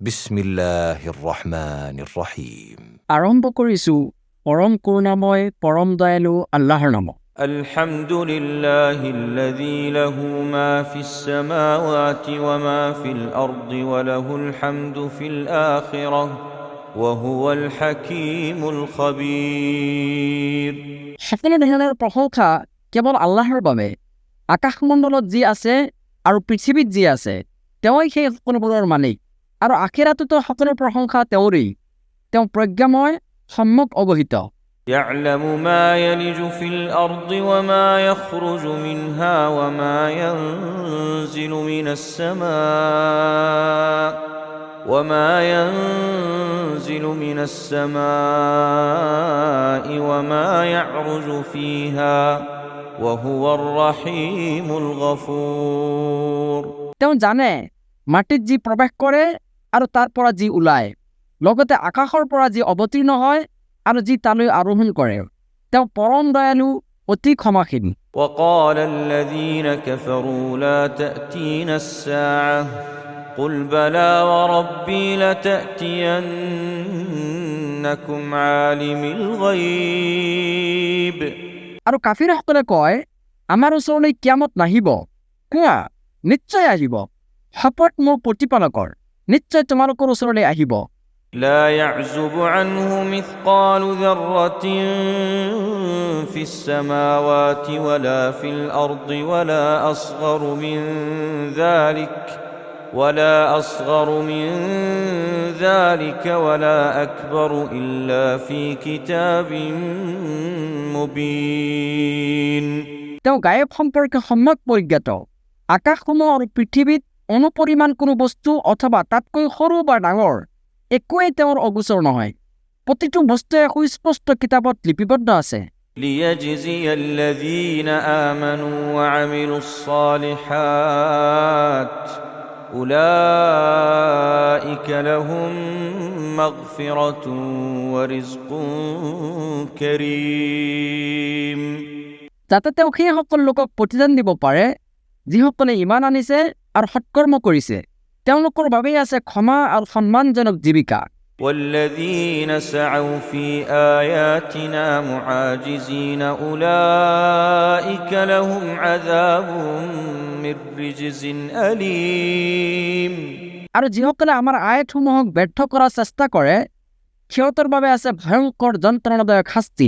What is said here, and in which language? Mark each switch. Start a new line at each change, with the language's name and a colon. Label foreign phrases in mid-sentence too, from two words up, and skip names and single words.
Arabic: بسم الله الرحمن الرحيم.
Assamese: আৰম্ভ কৰিছোঁ পৰম কৰুণাময় পৰম দয়ালু আল্লাহৰ নামত।
Arabic: الحمد لله الذي له ما في السماوات وما في الأرض وله الحمد في الآخرة وهو الحكيم الخبير।
Assamese: সকলো ধৰণৰ প্ৰশংসা কেৱল আল্লাহৰ বাবে। আকাশমণ্ডলত যি আছে আৰু পৃথিৱীত যি আছে তেওঁই সেই সকলোবোৰৰ মালিক, আৰু আখিৰাততো সকলো প্ৰশংসা তেওঁৰেই। তেওঁ প্ৰজ্ঞাময়, সম্যক অৱহিত।
Arabic: يعلم ما يلج في الأرض وما يخرج منها وما ينزل من السماء وما يعرج فيها وهو الرحيم الغفور।
Assamese: তেওঁ জানে মাটিত যি প্ৰৱেশ কৰে আৰু তাৰ পৰা যি ওলায়, লগতে আকাশৰ পৰা যি অৱতীৰ্ণ হয় আৰু যি তালৈ আৰোহণ কৰে। তেওঁ পৰম দয়ালু, অতি ক্ষমাশীল।
Arabic: وقال الذين كفروا لا تأتينا الساعة قل بلى وربي لتأتينكم عالم الغيب।
Assamese: আৰু কাফিৰসকলে কয়, আমাৰ ওচৰলৈ কিয়ামত নাহিব। কোৱা, নিশ্চয় আহিব। শপত মোৰ প্ৰতিপালকৰ, নিশ্চয় তোমালোকৰ ওচৰলৈ আহিব।
Arabic: لا يعزب عنه مثقال ذرة في السماوات ولا في الأرض ولا أصغر من ذلك ولا أكبر إلا في كتاب مبين।
Assamese: তেওঁ গায়ব সম্পৰ্কে সম্যক পৰিজ্ঞাত। আকাশসমূহ আৰু পৃথিৱীত অনুপৰিমাণ কোনো বস্তু অথবা তাতকৈ সৰু বা ডাঙৰ একোৱেই তেওঁৰ অগোচৰ নহয়। প্ৰতিটো বস্তুৱে সুস্পষ্ট কিতাপত লিপিবদ্ধ আছে।
Arabic: ليجزي الذين آمنوا وعملوا الصالحات أولئك لهم مغفرة ورزق كريم।
Assamese: যাতে তেওঁ সেই সকলো লোকক প্ৰতিদান দিব পাৰে যিসকলে ইমান আনিছে আৰু সৎকৰ্ম কৰিছে। তেওঁলোকৰ বাবেই আছে ক্ষমা আৰু সন্মানজনক জীৱিকা।
Arabic: والذين سعوا في آياتنا معاجزين أولئك لهم عذاب من رجز أليم।
Assamese: আৰু যিসকলে আমাৰ আয়াতসমূহক ব্যৰ্থ কৰাৰ চেষ্টা কৰে সিহঁতৰ বাবে আছে ভয়ংকৰ যন্ত্ৰণাদায়ক শাস্তি।